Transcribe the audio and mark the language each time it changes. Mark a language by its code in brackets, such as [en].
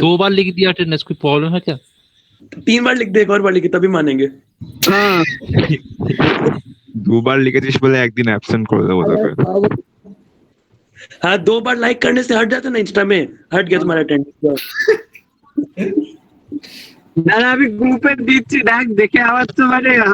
[hi] 2 बार लिख दिया अटेंडेंस, कोई प्रॉब्लम है क्या? 3 बार लिख दे, एक और बार लिखे तभी मानेंगे। हाँ 2 बार [bn] लिखेছিস বলে একদিন অ্যাবসেন্ট করে দেবো তোকে। [hi] हाँ 2 बार लाइक करने से हट जाता ना इंस्टा में, हट गया तुम्हारा अटेंडेंस। [bn] দাদা আমি গ্রুপে দিচ্ছি, দেখ দেখে আওয়াজ তো মানে।